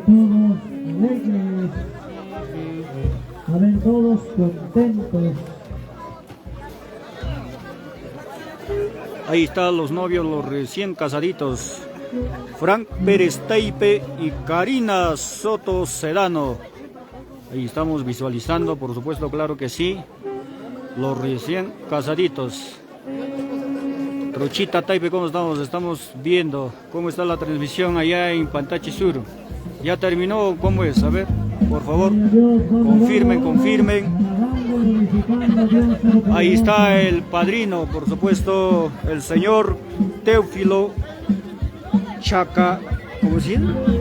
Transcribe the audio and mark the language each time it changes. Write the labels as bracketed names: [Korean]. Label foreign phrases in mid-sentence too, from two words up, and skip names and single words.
[Spanish] A ver todos contentos. Ahí están los novios, los recién casaditos. Frank Pérez Taipe y Karina Soto Sedano. Ahí estamos visualizando, por supuesto, claro que sí, los recién casaditos. Trochita Taipe, ¿cómo estamos? Estamos viendo cómo está la transmisión allá en Pantachi Sur. ¿Ya terminó? ¿Cómo es? A ver, por favor, confirmen. Ahí está el padrino, por supuesto, el señor Teófilo Chaca, ¿cómo se llama?